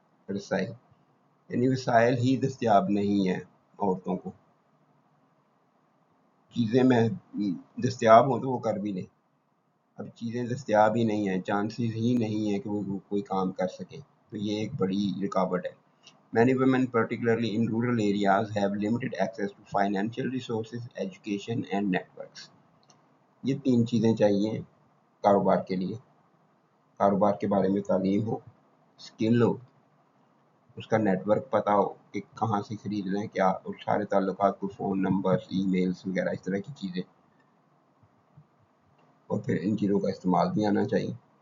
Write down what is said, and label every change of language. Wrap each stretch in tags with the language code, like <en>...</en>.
<ur>رسائی یعنی وسائل ہی دستیاب نہیں ہیں عورتوں کو. چیزیں دستیاب ہوں تو وہ کر بھی لیں. اب چیزیں دستیاب ہی نہیں ہیں، چانسز ہی نہیں ہیں کہ وہ کوئی کام کر سکیں، تو یہ ایک بڑی رکاوٹ ہے.</ur> <en>Many women, particularly in rural areas, have limited access to financial resources, education and networks.</en> <ur>یہ 3 چیزیں چاہیے کاروبار کے لیے. کاروبار کے بارے میں تعلیم ہو، اسکل ہو، اس کا نیٹ ورک پتہ ہو کہ کہاں سے خریدنا ہے کیا، اور سارے تعلقات کو، فون نمبر، ای میلز وغیرہ اس طرح کی چیزیں، اور پھر ان چیزوں کا استعمال بھی آنا چاہیے.</ur>